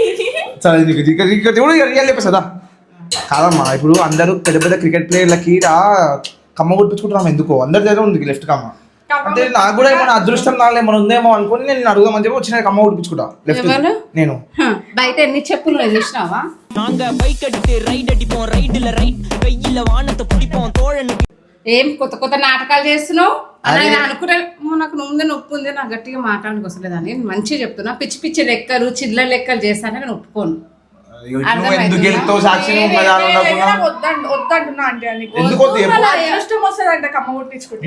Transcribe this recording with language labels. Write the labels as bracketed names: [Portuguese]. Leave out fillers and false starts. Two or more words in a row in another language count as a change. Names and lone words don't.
[Telugu] సరే నీకు రియల్ చెప్పేసా కాదమ్మా ఇప్పుడు అందరూ పెద్ద పెద్ద క్రికెట్ ప్లేయర్లకి కమ్మ కొట్టించుకుంటున్నాం ఎందుకో అందరి దగ్గర ఉంది లెఫ్ట్ కమ్మ అంటే నాకు కూడా ఏమైనా అదృష్టం నాలో ఏమైనా ఉందేమో అనుకుని నేను అడుగుదామని చెప్పి వచ్చిన కమ్మ కొట్టించుకుంటా లెఫ్ట్ ఎవరు? నేను హ, బయట ఎన్ని చెప్పులు నువ్వు చూసినావా? [Tamil] நாங்க பைக் அடித்து ரைட் அடிப்போம் ரைடுல ரைட் கையில வானத்தை பிடிப்போம் தோழன் [Telugu] ఏం కొత్త కొత్త నాటకాలు చేస్తున్నావు అని అనుకునే నాకు ముందే నొప్పి ఉంది నాకు గట్టిగా మాట్లాడడానికి వస్తలేదని మంచిగా చెప్తున్నా పిచ్చి పిచ్చి లెక్కలు చిల్లర లెక్కలు చేస్తానని నేను ఒప్పుకోను. నువ్వు ఎందుకు వెళ్తావు సాక్షి నువ్వు కదా ఉండకుండా వద్దంటున్నా అంటే నీకు ఎందుకు వద్దు చెప్పు? అదృష్టం వస్తుందంట కమ్మ కొట్టించుకుంటే.